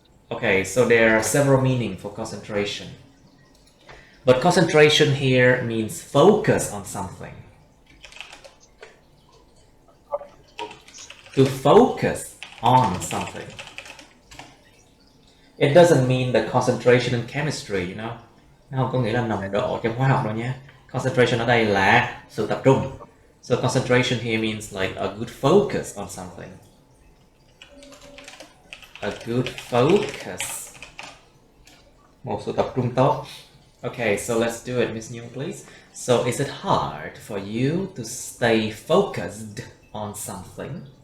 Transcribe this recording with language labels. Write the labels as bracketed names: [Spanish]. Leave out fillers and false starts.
[English] Okay, so there are several meanings for concentration. But concentration here means focus on something. To focus on something. It doesn't mean the concentration in chemistry, you know. [Vietnamese] Nó không có nghĩa là nồng độ trong hóa học đâu nhé. Concentration ở đây là sự tập trung. [English] So concentration here means like a good focus on something. A good focus. [Vietnamese] Một sự tập trung tốt. [English] Okay, so let's do it, Miss Nhung, please. So is it hard for you to stay focused on something?